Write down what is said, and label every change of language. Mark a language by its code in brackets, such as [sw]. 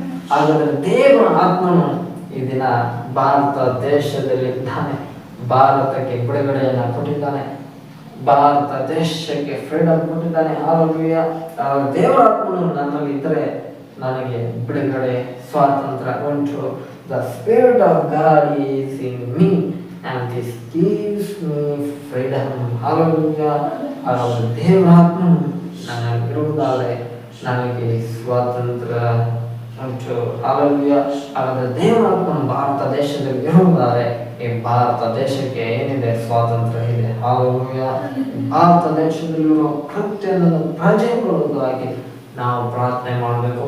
[kn] ಹಾಗಾದ್ರೆ ದೇವರ ಆತ್ಮನು ಈ ದಿನ ಭಾರತ ದೇಶದಲ್ಲಿ ಇದ್ದಾನೆ. ಭಾರತಕ್ಕೆ ಬಿಡುಗಡೆಯನ್ನ ಕೊಟ್ಟಿದ್ದಾನೆ. ಭಾರತ ದೇಶಕ್ಕೆ ಫ್ರೀಡಮ್ ಕೊಟ್ಟಿದ್ದಾನೆ. ಹಾಲೆಲೂಯಾ. ದೇವರ ಆತ್ಮನು ನನ್ನಲ್ಲಿ ಇದ್ರೆ ನನಗೆ ಬಿಡುಗಡೆ, ಸ್ವಾತಂತ್ರ್ಯ ಉಂಟು. [en] The Spirit of God is in me and this gives me freedom. Hallelujah. [kn] ಹಾಗಾದರೆ ದೇವರ ಆತ್ಮನು ನನಗಿರುವುದಾದರೆ ನನಗೆ ಸ್ವಾತಂತ್ರ್ಯ ಉಂಟು. Hallelujah. ಹಾಗಾದರೆ ದೇವರ ಆತ್ಮನು ಭಾರತ ದೇಶದಲ್ಲಿ ಇರುವುದಾದರೆ ಈ ಭಾರತ ದೇಶಕ್ಕೆ ಏನಿದೆ? ಸ್ವಾತಂತ್ರ್ಯ ಇದೆ. Hallelujah. ಭಾರತ ದೇಶದಲ್ಲಿರುವ ಪ್ರತಿಯೊಂದು ಪ್ರಜೆಗಳಿಗಾಗಿ ನಾವು ಪ್ರಾರ್ಥನೆ ಮಾಡಬೇಕು.